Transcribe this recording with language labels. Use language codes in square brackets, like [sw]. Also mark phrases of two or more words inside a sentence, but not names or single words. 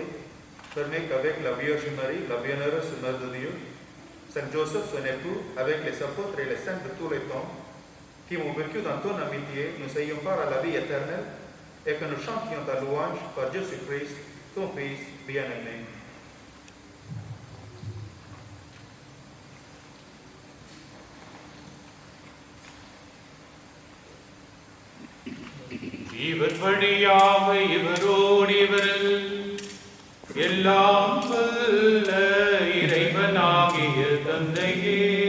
[fr] Permets qu'avec la Vierge Marie, la bienheureuse Mère de Dieu, Saint Joseph, son époux, avec les apôtres et les saints de tous les temps, qui ont vécu dans ton amitié, nous ayons part à la vie éternelle et que nous chantions ta louange par Jésus-Christ, ton Fils bien-aimé. [ta] இவர் வழியாக இவரோடு இவரில் எல்லாம் வல்ல இறைவனாகிய தந்தையே,